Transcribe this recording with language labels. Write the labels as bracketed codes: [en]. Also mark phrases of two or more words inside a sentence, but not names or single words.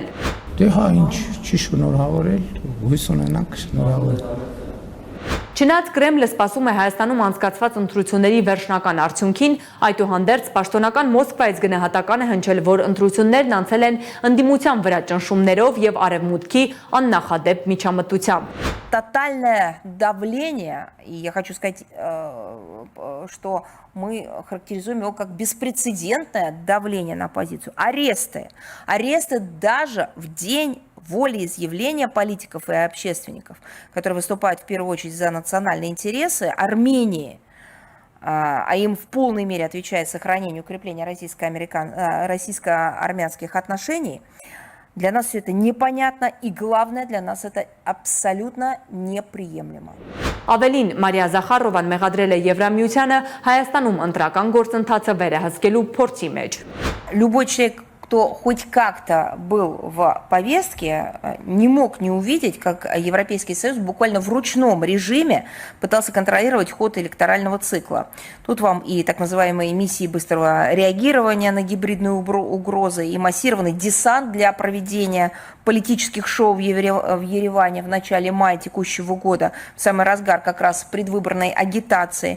[hy] Դե հա, ինչ չի շնորհավորել, հույս ունենանք շնորհավորել։ Չնայած Կրեմլը սպասում է Հայաստանում անցկացված ընտրությունների վերջնական արդյունքին, այդուհանդերձ պաշտոնական Մոսկվայից գնահատական է հնչել, որ ընտրություններն անցել են ընդդիմության վրա ճնշումներով եւ արևմուտքի աննախադեպ միջամտությամբ։ [ru] Тотальное давление, и я хочу сказать, что мы характеризуем его как беспрецедентное давление на оппозицию. Аресты даже в день волеизъявления политиков и общественников, которые выступают в первую очередь за национальные интересы Армении, а им в полной мере отвечает сохранение и укрепление российско-армянских отношений, Для нас все это непонятно, и главное, для нас это абсолютно неприемлемо. [hy] Ավելին, Մարիա Զախարովան մեղադրել է Եվրամիությանը Հայաստանում ընտրական գործընթացը վերահսկելու փորձի մեջ։ [ru] Любой человек, кто хоть как-то был в повестке, не мог не увидеть, как Европейский Союз буквально в ручном режиме пытался контролировать ход электорального цикла. Тут вам и так называемые миссии быстрого реагирования на гибридные угрозы, и массированный десант для проведения политических шоу в Ереване в начале мая текущего года, в самый разгар как раз предвыборной агитации.